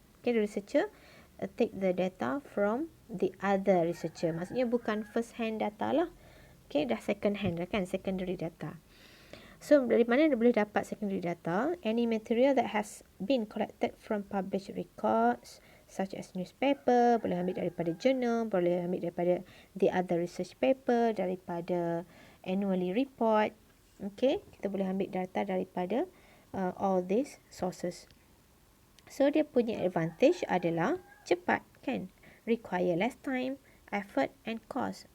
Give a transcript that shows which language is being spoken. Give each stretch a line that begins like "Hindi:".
English: Okay, the researcher take the data from the other researcher.
Malay: Maksudnya bukan first hand data lah. Okay, dah second hand dah kan, secondary data. So, dari mana dia boleh dapat secondary data?
English: Any material that has been collected from published records, such as newspaper,
Malay: boleh ambil daripada journal, boleh ambil daripada
English: the other research paper, daripada annually report.
Malay: Okay, kita boleh ambil data daripada
English: all these sources.
Malay: So, dia punya advantage adalah cepat kan?
English: Require less time, effort and cost.